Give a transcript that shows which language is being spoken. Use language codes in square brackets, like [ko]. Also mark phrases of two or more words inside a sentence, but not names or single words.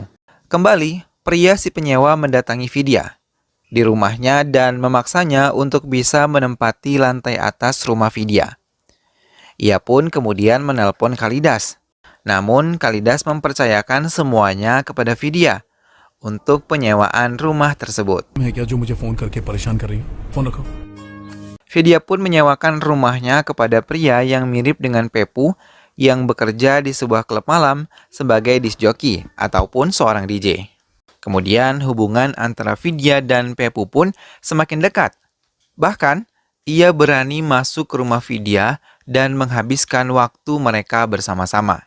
[id] Kembali, pria si penyewa mendatangi Vidya di rumahnya dan memaksanya untuk bisa menempati lantai atas rumah Vidya. Ia pun kemudian menelpon Kalidas. Namun Kalidas mempercayakan semuanya kepada Vidya untuk penyewaan rumah tersebut. [hi] है क्या जो मुझे फोन करके परेशान कर रही है? फोन रखो। [id] Vidya pun menyewakan rumahnya kepada pria yang mirip dengan Pepu yang bekerja di sebuah klub malam sebagai [en] disc jockey [id] ataupun seorang DJ. Kemudian hubungan antara Vidya dan Pepu pun semakin dekat. Bahkan, ia berani masuk ke rumah Vidya dan menghabiskan waktu mereka bersama-sama.